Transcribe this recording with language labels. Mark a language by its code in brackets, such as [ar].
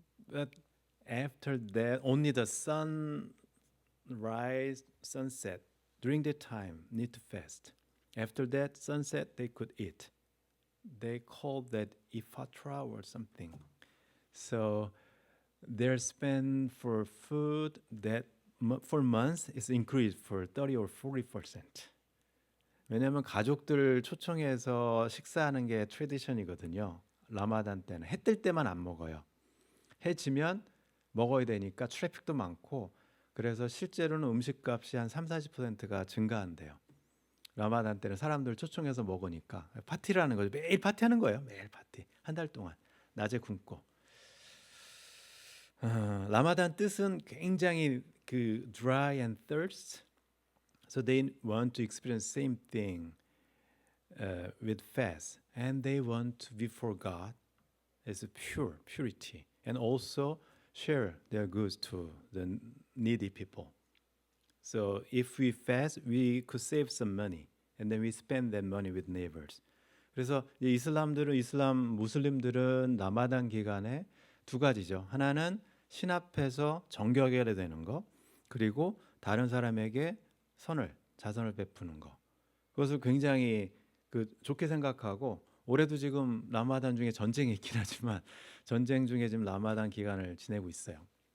[en] But after that, only the sunrise, sunset during that time need to fast. After that sunset, they could eat. They call that ifatra or something. So their spend for food that for months is increased for 30 or 40%. [ko] 왜냐하면 가족들 초청해서 식사하는 게 트레디션이거든요. 라마단 때는 해 뜰 때만 안 먹어요. 해 지면 먹어야 되니까 트래픽도 많고 그래서 실제로는 음식값이 한 30-40%가 증가한대요. 라마단 때는 사람들 초청해서 먹으니까 파티를 하는 거죠. 매일 파티하는 거예요. 매일 파티. 한 달 동안 낮에 굶고. 라마단 뜻은 굉장히 그 [en] dry and thirst. So they want to experience same thing with fast, and they want to be for God as a purity, and also share their goods to the needy people. So if we fast, we could save some money, and then we spend that money with neighbors. [ko] 그래서 이슬람 무슬림들은 라마단 기간에 두 가지죠. 하나는 신 앞에서 정결해야 되는 거, 그리고 다른 사람에게 자선을 베푸는 거. 그것을 굉장히 좋게 생각하고 올해도 지금 라마단 중에 전쟁이 있긴 하지만 전쟁 중에 지금 라마단 기간을 지내고 있어요.